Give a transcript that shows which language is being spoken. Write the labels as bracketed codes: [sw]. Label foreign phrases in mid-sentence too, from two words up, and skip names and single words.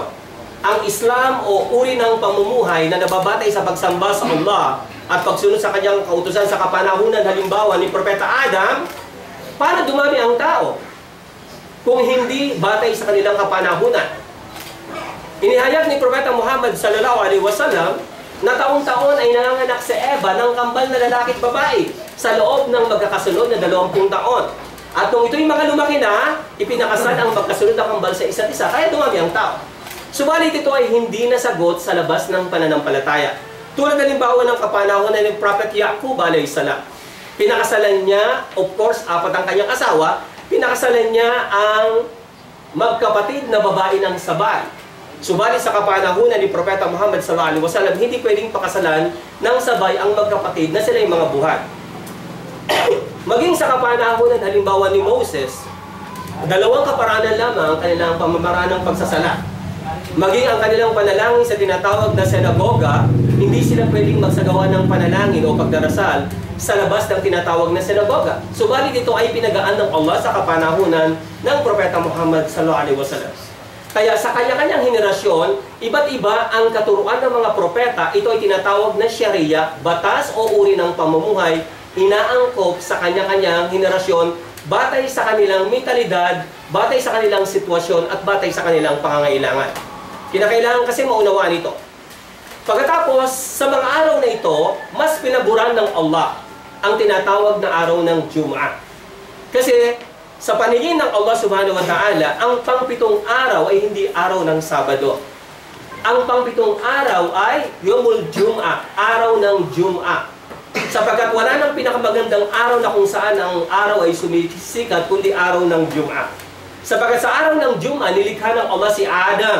[tl] Ang Islam o uri ng pamumuhay na nababatay sa pagsamba sa Allah at pagsunod sa kanyang kautusan sa kapanahunan, halimbawa ni Propeta Adam, para dumami ang tao kung hindi batay sa kanilang kapanahunan. Inihayag ni Propeta Muhammad [ar] صلى الله عليه وسلم [tl] na taong-taon ay nanganganak si Eva ng kambal na lalaki at babae sa loob ng magkakasunod na 20 taon. At nung ito'y mga lumaki na, ipinakasal ang magkasunod na kambal sa isa't isa, kaya dumami ang tao. Subalit ito ay hindi nasagot sa labas ng pananampalataya. Tulad halimbawa ng kapanahunan ni Prophet Yaqub [ar] عليه السلام. [tl] Pinakasalan niya, [en] of course, [tl] 4 ang kanyang asawa, pinakasalan niya ang magkapatid na babae ng sabay. Subalit sa kapanahunan ni Propeta Muhammad [ar] صلى الله عليه وسلم, [tl] hindi pwedeng pakasalan ng sabay ang magkapatid na sila yung mga buhat. Maging sa kapanahunan halimbawa ni Moses, 2 kaparaanan lamang ang kanilang pamamaraan ng pagsasala. Maging ang kanilang panalangin sa tinatawag na sinagoga, hindi sila pwedeng magsagawa ng panalangin o pagdarasal sa labas ng tinatawag na sinagoga. Subalit ito ay pinagaan ng Allah sa kapanahunan ng Propeta Muhammad [ar] صلى الله عليه وسلم. [tl] Kaya sa kanya-kanyang henerasyon, iba't iba ang katuruan ng mga propeta. Ito ay tinatawag na Sharia, batas o uri ng pamumuhay, inaangkop sa kanya-kanyang henerasyon batay sa kanilang mentalidad, batay sa kanilang sitwasyon, at batay sa kanilang pangangailangan. Kinakailangan kasi maunawaan ito. Pagkatapos, sa mga araw na ito, mas pinaburan ng Allah ang tinatawag na araw ng Jum'ah. Kasi sa paningin ng Allah [ar] سبحانه وتعالى, [tl] ang pang-7 araw ay hindi araw ng Sabado. Ang pang-7 araw ay [ar] يوم الجمعة, [tl] araw ng Jum'ah. Sapagkat wala nang pinakamagandang araw na kung saan ang araw ay sumisikat, kundi araw ng Jum'ah. Sapagkat sa araw ng Jum'ah, nilikha ng Allah si Adam.